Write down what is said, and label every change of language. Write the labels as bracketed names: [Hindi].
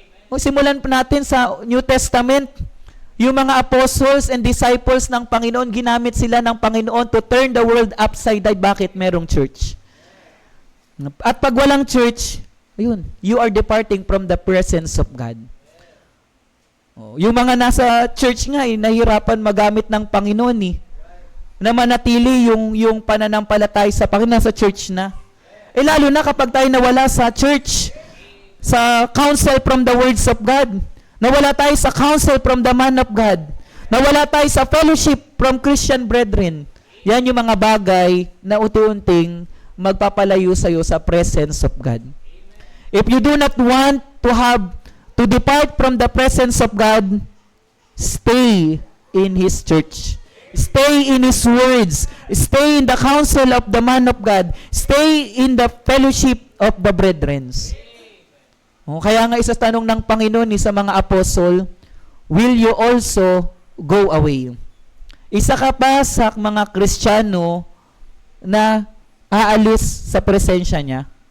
[Filipino] O simulan po natin sa New Testament. Yung mga apostles and disciples ng Panginoon, ginamit sila ng Panginoon [English] to turn the world upside down. [Filipino] Bakit merong church? At pag walang church, ayun, [English] you are departing from the presence of God. [Filipino] Yung mga nasa church nga, nahirapan magamit ng Panginoon na manatili yung pananampalataya sa Panginoon, sa church na. Lalo na kapag tayo nawala sa church, sa [English] counsel from the words of God, [Filipino] nawala tayo sa [English] counsel from the man of God, [Filipino] nawala tayo sa [English] fellowship from Christian brethren. [Filipino] Yan yung mga bagay na unti-unting magpapalayo sa iyo sa [English] presence of God. If you do not want to depart from the presence of God, stay in His church. Stay in His words. Stay in the counsel of the man of God. Stay in the fellowship of the brethren. [Filipino] Kaya nga isa tanong ng Panginoon sa mga apostol, [English] will you also go away? [Filipino] Isa ka pa sa mga Kristiyano na aalis sa presensya niya.